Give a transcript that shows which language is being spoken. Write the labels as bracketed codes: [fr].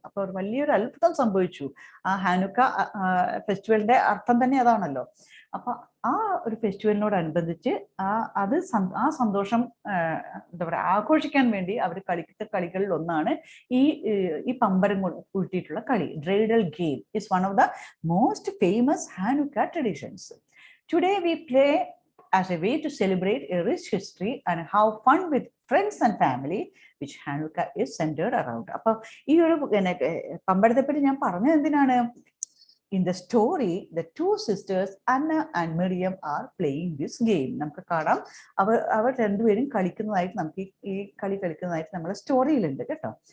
[ml] അപ്പൊ വലിയൊരു അത്ഭുതം സംഭവിച്ചു. ആ ഹാനുക്ക ഫെസ്റ്റിവലിന്റെ അർത്ഥം തന്നെ അതാണല്ലോ. അപ്പൊ ആ ഒരു ഫെസ്റ്റിവലിനോടനുബന്ധിച്ച് ആ സന്തോഷം എന്താ പറയുക ആഘോഷിക്കാൻ വേണ്ടി അവർ കളിക്കുന്ന കളികളിൽ ഒന്നാണ് ഈ പമ്പരം കൂട്ടിയിട്ടുള്ള കളി. [en] Dreidel game is one of the most famous Hanukkah traditions. Today we play as a way to celebrate a rich history and have fun with friends and family, which Hanukkah is centered around. [ml] അപ്പൊ ഈ ഒരു പമ്പരത്തെ പറ്റി ഞാൻ പറഞ്ഞത് എന്തിനാണ്? [en] In the story, the 2 sisters Anna and Miriam are playing this game. [ml] നമുക്ക് കാണാം അവർ രണ്ടുപേരും കളിക്കുന്നതായിട്ട് നമുക്ക് ഈ കളി കളിക്കുന്നതായിട്ട് നമ്മുടെ സ്റ്റോറിയിലുണ്ട് കേട്ടോ.